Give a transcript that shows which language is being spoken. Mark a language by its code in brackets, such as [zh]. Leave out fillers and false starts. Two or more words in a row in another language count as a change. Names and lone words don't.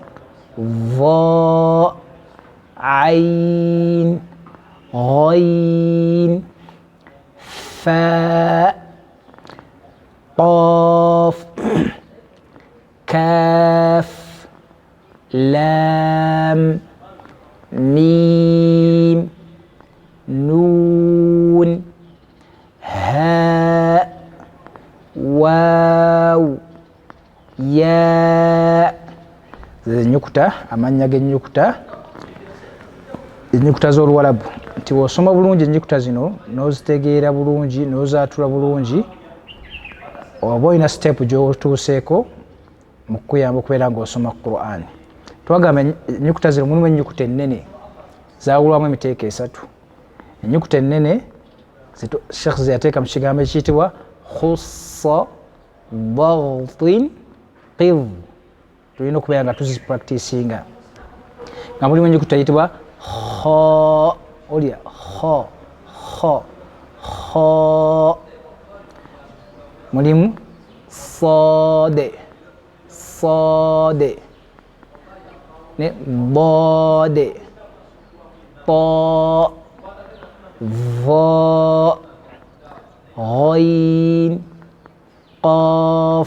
[ar] ظاء عين غين فاء قاف كاف لام ميم نون هاء واو [lg] ياء ennyukuta amannya g'ennyukuta ennyukuta z'oluwalabu nti w'osoma bulungi ennyukuta zino n'ozitegeera bulungi n'ozaatula bulungi oba olina siteepu gy'otuuseeko mu kukuyamba okubeera ng'osoma Qur'an. Twagamba ennyukuta zino mulimu ennyukuta ennene zaawulwamu emiteeko esatu. Ennyukuta ennene Sheikh ze yateeka mu kigambo ekiyitibwa [ar] خص ضغط قظ, [lg] tulina okubeera nga tuzipracticinga nga mulimu ennyukuta eyitibwa kha, olya kha kha kha, mulimu saade saade ne daade ta va ghain qaf.